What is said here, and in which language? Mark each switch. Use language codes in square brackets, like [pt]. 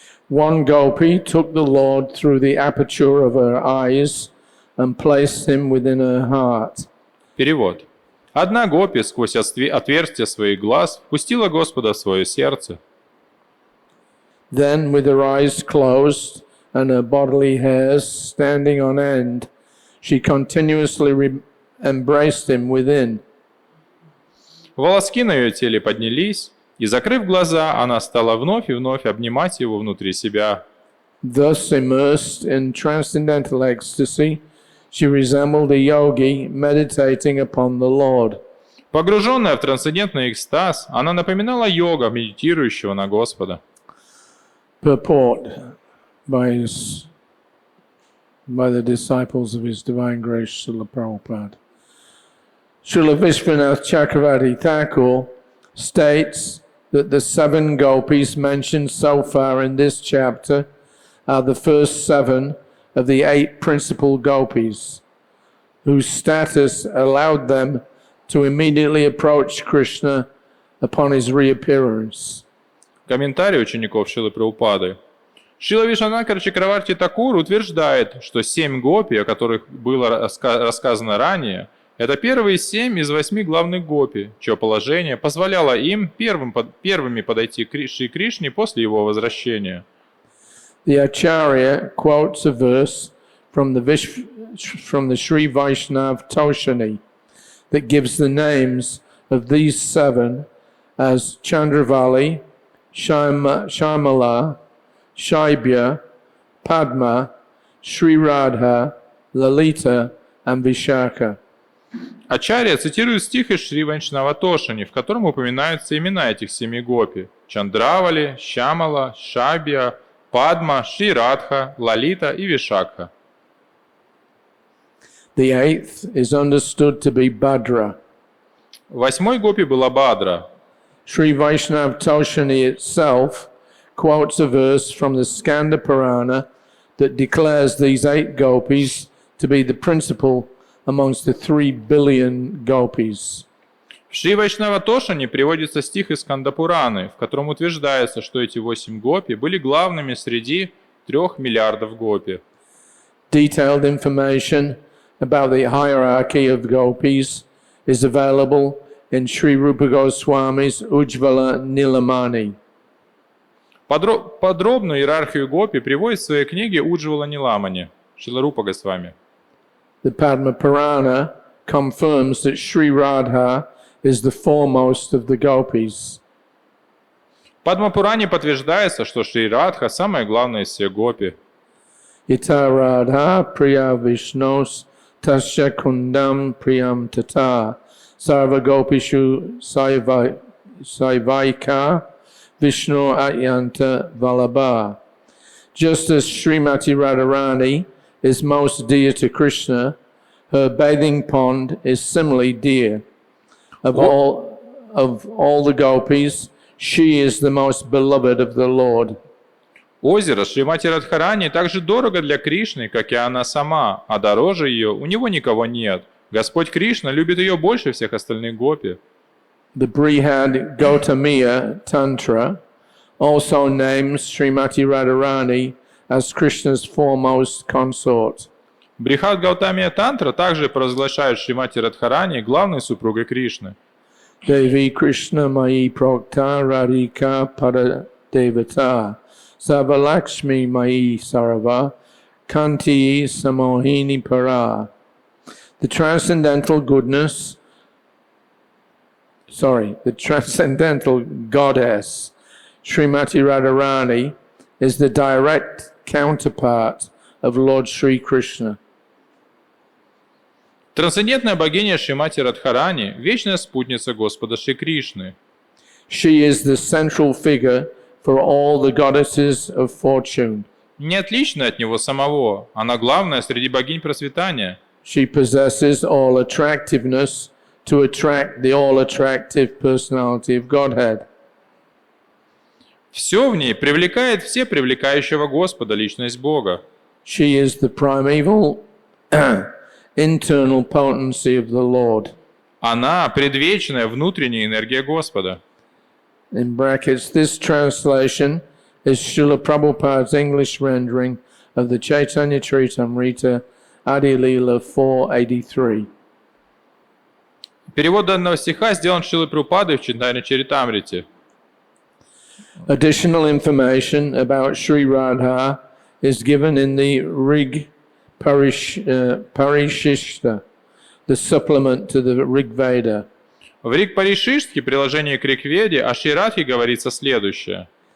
[en] One gopi took the Lord through the aperture of her eyes and placed him within her heart. [ru] Перевод. Одна гопи сквозь отверстие своих глаз впустила Господа в свое сердце. [en] Then, with her eyes closed and her bodily hairs standing on end, she continuously embraced him within. [ru] Волоски на ее теле поднялись, и, закрыв глаза, она стала вновь и вновь обнимать его внутри себя. [en] Thus, immersed in transcendental ecstasy, she resembled a yogi meditating upon the Lord. [ru] Погруженная в трансцендентный экстаз, она напоминала йога, медитирующего на Господа. [en] Purport by the disciples of His Divine Grace, Srila Prabhupada. Srila Vishwanath Chakravarti Thakur states that the 7 gopis mentioned so far in this chapter are the first 7 of the 8 principal gopis, whose status allowed them to immediately approach Krishna upon his reappearance. [ru] Комментарий учеников Шрилы Прабхупады. Шрила Вишванатха Чакраварти Такур утверждает, что 7 гопи, о которых было рассказано ранее, это первые 7 из 8 главных гопи, чье положение позволяло им первыми подойти к Шри Кришне после его возвращения. [en] The Acharya quotes a verse from the Sri Vaishnav Toshani that gives the names of these 7 as Chandravali, Shyamala, Shaibya, Padma, Sri Radha, Lalita and Vishaka. [ru] Ачарья цитирует стих из Шри Вайшнава Тошани, в котором упоминаются имена этих 7 гопи – Чандравали, Щамала, Шабья, Падма, Шри Радха, Лалита и Вишакха. [en] The eighth is understood to be Bhadra. [ru] 8-й гопи была Бадра. [en] Sri Vaishnav Toshani itself quotes a verse from the Skanda Purana that declares these 8 gopis to be the principal amongst the 3 billion gopis. [ru] В Шри Вайшнава Тошане приводится стих из Кандапураны, в котором утверждается, что эти 8 гопи были главными среди 3 миллиардов гопи. [en] Detailed information about the hierarchy of gopis is available in Sri Rupa Goswami's Ujjvala Nilamani. [ru] Подробную иерархию гопи приводит в своей книге Уджвала Ниламани, Шрила Рупа Госвами. [en] The Padma Purana confirms that Sri Radha is the foremost of the gopis. [ru] В Падмапуране подтверждается, что Шри Радха самая главная из всех гопи. [sa] Ita Radha Priya Vishnos Tasya Kundam Priyam Tata Sarva Gopishu Saivaika Vishnu Atyanta Vallabha. [en] Just as Srimati Radharani is most dear to Krishna, her bathing pond is similarly dear. Of all the gopis, she is the most beloved of the Lord. [ru] Озеро Шримати Радхарани так же дорого для Кришны, как и она сама, а дороже ее у него никого нет. Господь Кришна любит ее больше всех остальных гопи. [en] The Brihad Gautamiya Tantra also names Srimati Radharani as Krishna's foremost consort. [ru] Брихат Гаутамия Тантра также провозглашает Шримати Радхарани главной супругой Кришны. [sa] Devi Krishna Mai Prokta Radhika Pada Devata Savalakshmi Mai Sarava Kanti Samohini Para. [en] The transcendental goddess, Srimati Radharani, is the direct counterpart of Lord Sri Krishna. [ru] Трансцендентная богиня Шримати Радхарани – вечная спутница Господа Шри Кришны. [en] She is the central figure for all the goddesses of fortune. [ru] Не отличная от него самого, она главная среди богинь процветания. [en] She possesses all attractiveness to attract the all-attractive personality of Godhead. [ru] Все в ней привлекает все привлекающего Господа, личность Бога. [en] She is the primeval internal potency of the Lord. [ru] Она – предвечная внутренняя энергия Господа. [en] In brackets, this translation is Srila Prabhupada's English rendering of the Chaitanya Charitamrita Adi Leela 483. [ru] Перевод данного стиха сделан Шрилой Прабхупадой в Чайтанья Чаритамрите. [en] Additional information about Sri Radha is given in the Rig Parishishta, the supplement to the Rig Veda. [ru] В Риг Паришиштхе, приложение к Ригведе, о Шри Радхе говорится следующее.